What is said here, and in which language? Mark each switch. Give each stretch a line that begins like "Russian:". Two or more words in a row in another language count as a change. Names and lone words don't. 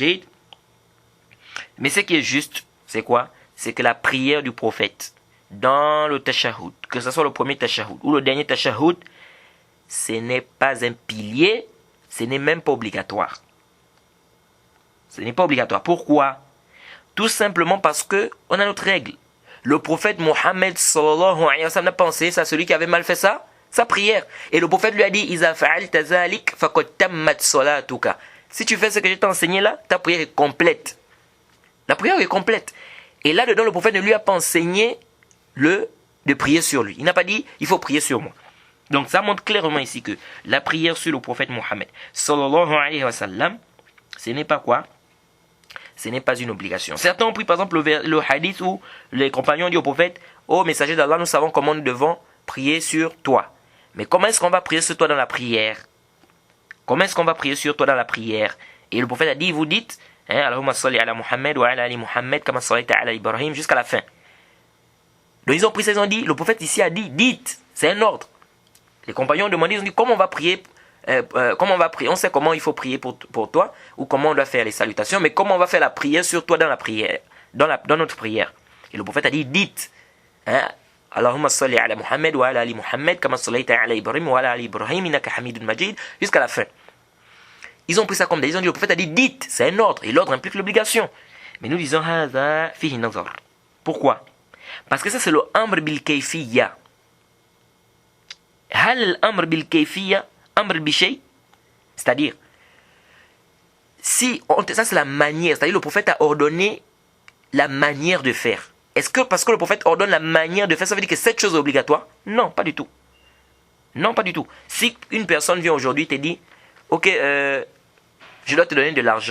French: Mais ce qui est juste, c'est quoi? C'est que la prière du prophète dans le tashahhud, que ce soit le premier tashahhud ou le dernier tashahhud, ce n'est pas un pilier, ce n'est même pas obligatoire. Ce n'est pas obligatoire. Pourquoi? Tout simplement parce que on a notre règle. Le prophète Mohammed
Arabic: صلى الله عليه وسلم
French: n'a pensé ça, celui qui avait mal fait ça, sa prière. Et le prophète lui a dit
Arabic: إذا فعلت ذلك فقد تمت صلاتك.
French: Si tu fais ce que je t'ai enseigné là, ta prière est complète. La prière est complète. Et là-dedans, le prophète ne lui a pas enseigné de prier sur lui. Il n'a pas dit, il faut prier sur moi. Donc ça montre clairement ici que la prière sur le prophète Mohammed
Arabic: صلى الله عليه وسلم,
French: ce n'est pas quoi? Ce n'est pas une obligation. Certains ont pris par exemple le hadith où les compagnons disent au prophète, ô messager d'Allah, nous savons comment nous devons prier sur toi. Mais comment est-ce qu'on va prier sur toi dans la prière? Comment est-ce qu'on va prier sur toi dans la prière? Et le prophète a dit, vous dites,
Arabic: اللهم صل على محمد وعلى آل محمد كما صليت على إبراهيم
French: jusqu'à la fin. Donc ils ont pris ça, ils ont dit, le prophète ici a dit, dites, c'est un ordre. Les compagnons ont demandé, ils ont dit, comment on va prier? On sait comment il faut prier pour toi ou comment on doit faire les salutations, mais comment on va faire la prière sur toi dans la prière, dans notre prière? Et le prophète a dit, dites,
Arabic: اللهم صل على محمد وعلى آل محمد كما صليت على إبراهيم وعلى آل إبراهيم إنك حميد مجيد
French: jusqu'à la fin. Ils ont pris ça comme des. Ils ont dit, le prophète a dit, dites, c'est un ordre. Et l'ordre implique l'obligation. Mais nous disons,
Arabic: هذا فيه نظر.
French: Pourquoi? Parce que ça, c'est le
Arabic: أمر بالكيفية. هل أمر بالكيفية أمر بشيء.
French: C'est-à-dire, ça c'est la manière. C'est-à-dire, le prophète a ordonné la manière de faire. Est-ce que parce que le prophète ordonne la manière de faire, ça veut dire que cette chose est obligatoire? Non, pas du tout. Non, pas du tout. Si une personne vient aujourd'hui et te dit, ok, je dois te donner de l'argent.